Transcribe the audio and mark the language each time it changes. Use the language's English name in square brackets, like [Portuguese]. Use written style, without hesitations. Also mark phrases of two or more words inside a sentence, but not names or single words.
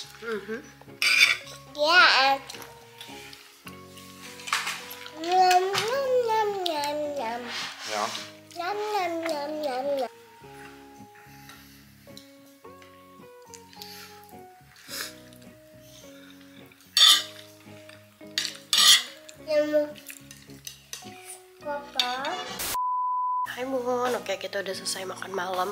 [Indonesian] Ja, en... Nam, nam, nam, nam, nam. Ja. Nam, nam, nam, nam, nam. Papa. Hai Mohon, oke kita udah selesai makan malam.